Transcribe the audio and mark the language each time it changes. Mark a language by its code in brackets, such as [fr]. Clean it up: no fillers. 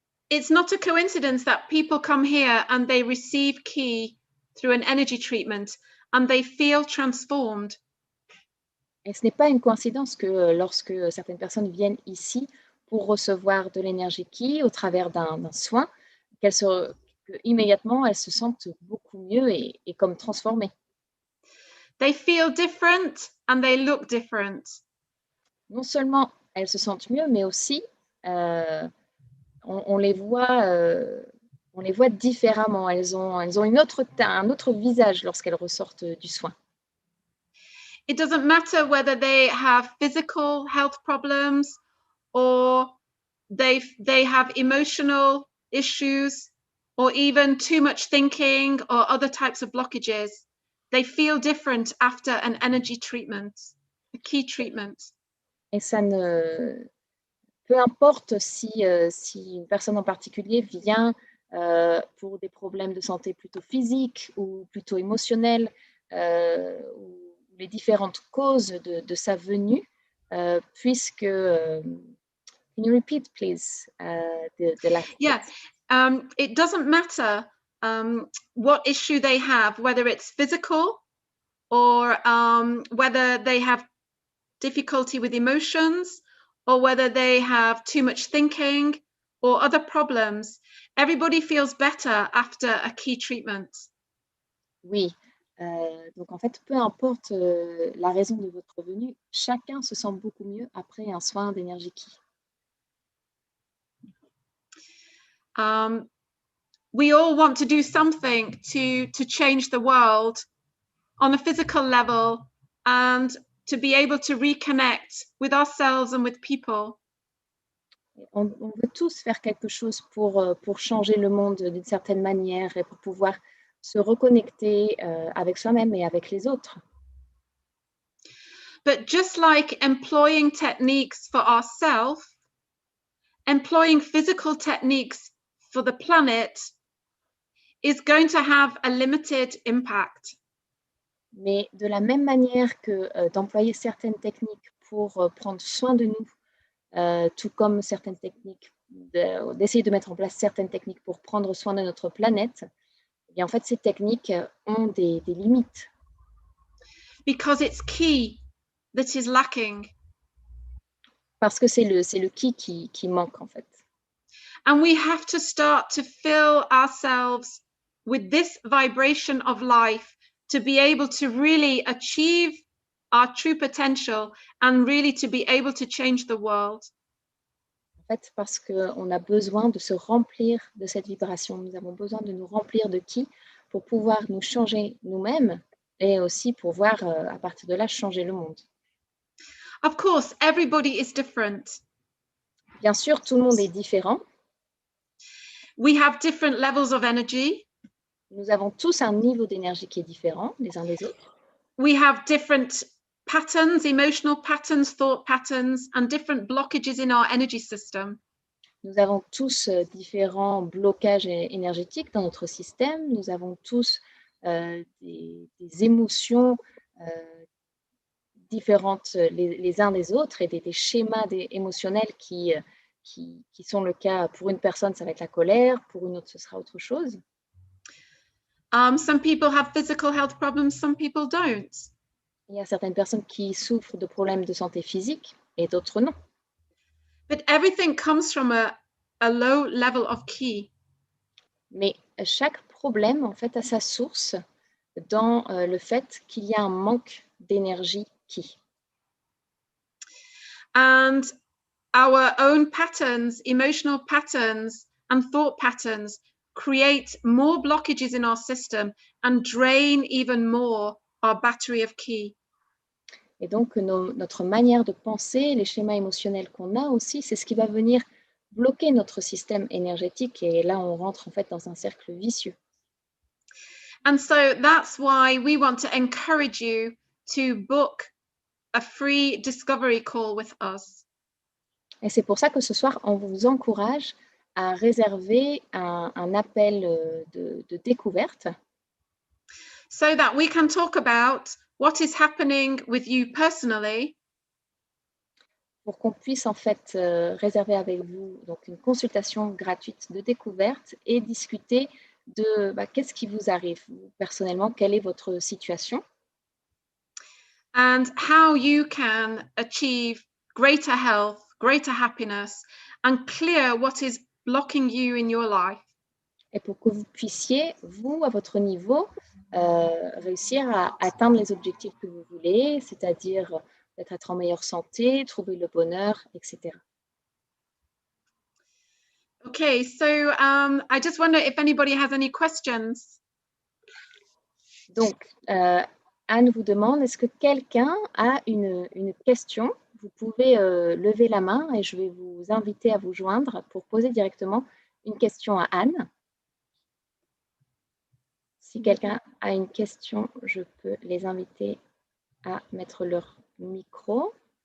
[en] It's not a coincidence that people come here and they receive ki through an energy treatment and they feel transformed. [fr] Et ce n'est pas une coïncidence que lorsque certaines personnes viennent ici pour recevoir de l'énergie ki au travers d'un soin, immédiatement elles se sentent beaucoup mieux et comme transformées. [en] They feel different and they look different. [fr] Non seulement elles se sentent mieux, mais aussi on les voit différemment. Elles ont un autre visage lorsqu'elles ressortent du soin. [en] It doesn't matter whether they have physical health problems or they have emotional issues or even too much thinking or other types of blockages. They feel different after an energy treatment, a ki treatment. [fr] Et ça ne... Peu importe si une personne en particulier vient pour des problèmes de santé plutôt physiques ou plutôt émotionnels, ou les différentes causes de sa venue, puisque... [en] can you repeat, please, the last? Yeah, it doesn't matter what issue they have, whether it's physical or whether they have difficulty with emotions or whether they have too much thinking or other problems. Everybody feels better after a ki treatment. [fr] Oui, donc en fait, peu importe la raison de votre venue, chacun se sent beaucoup mieux après un soin d'énergie ki. [en] We all want to do something to change the world on a physical level and to be able to reconnect with ourselves and with people. [fr] On veut tous faire quelque chose pour changer le monde d'une certaine manière et pour pouvoir se reconnecter avec soi-même et avec les autres. [en] But just like employing techniques for ourselves, employing physical techniques for the planet is going to have a limited impact. [fr] Mais de la même manière que d'employer certaines techniques pour prendre soin de nous, tout comme certaines techniques, d'essayer de mettre en place certaines techniques pour prendre soin de notre planète, eh bien, en fait, ces techniques ont des limites. [en] Because it's ki that is lacking. [fr] Parce que c'est le ki qui manque, en fait. [en] And we have to start to fill ourselves with this vibration of life to be able to really achieve our true potential and really to be able to change the world. [fr] En fait, parce qu'on a besoin de se remplir de cette vibration. Nous avons besoin de nous remplir de ki pour pouvoir nous changer nous-mêmes et aussi pour pouvoir, à partir de là, changer le monde. [en] Of course, everybody is different. [fr] Bien sûr, tout le monde est différent. [en] We have different levels of energy. [fr] Nous avons tous un niveau d'énergie qui est différent les uns des autres. [en] We have different patterns, emotional patterns, thought patterns, and different blockages in our energy system. [fr] Nous avons tous différents blocages énergétiques dans notre système. Nous avons tous des émotions différentes les uns des autres et des schémas émotionnels qui sont le cas. Pour une personne, ça va être la colère, pour une autre, ce sera autre chose. [en] Some people have physical health problems, some people don't. [fr] Il y a certaines personnes qui souffrent de problèmes de santé physique et d'autres non. [en] But everything comes from a low level of ki. [fr] Mais chaque problème, en fait, a sa source dans le fait qu'il y a un manque d'énergie ki. [en] And our own patterns, emotional patterns, and thought patterns create more blockages in our system and drain even more our battery of ki. [fr] Et donc, notre manière de penser, les schémas émotionnels qu'on a aussi, c'est ce qui va venir bloquer notre système énergétique et là, on rentre en fait dans un cercle vicieux. [en] And so that's why we want to encourage you to book a free discovery call with us. [fr] Et c'est pour ça que ce soir, on vous encourage à réserver un appel de découverte [en] so that we can talk about what is happening with you personally [fr] pour qu'on puisse en fait réserver avec vous donc une consultation gratuite de découverte et discuter de qu'est-ce qui vous arrive personnellement, quelle est votre situation [en] and how you can achieve greater health, greater happiness, and clear what is blocking you in your life. [fr] Et pour que vous puissiez, vous, à votre niveau, réussir à atteindre les objectifs que vous voulez, c'est-à-dire être en meilleure santé, trouver le bonheur, etc. [en] Okay, so I just wonder if anybody has any questions. [fr] Donc, Anne vous demande, est-ce que quelqu'un a une question? Vous pouvez lever la main et je vais vous inviter à vous joindre pour poser directement une question à Anne. Si quelqu'un a une question, je peux les inviter à mettre leur micro.